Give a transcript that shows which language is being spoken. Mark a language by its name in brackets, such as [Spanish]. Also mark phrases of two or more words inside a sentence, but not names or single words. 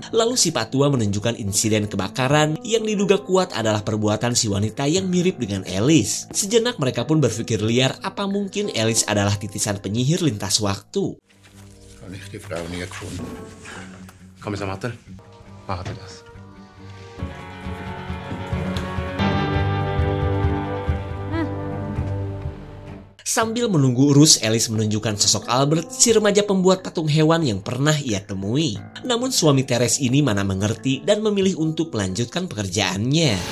[Indonesian] Lalu si Pak Tua menunjukkan insiden kebakaran yang diduga kuat adalah perbuatan si wanita yang mirip dengan Alice. Sejenak mereka pun berpikir liar apa mungkin Alice adalah titisan penyihir lintas waktu. [German] Kommissar Martel, machen Sie das. [Indonesian] Sambil menunggu Rus, Alice menunjukkan sosok Albert, si remaja pembuat patung hewan yang pernah ia temui. Namun suami Teres ini mana mengerti dan memilih untuk melanjutkan pekerjaannya.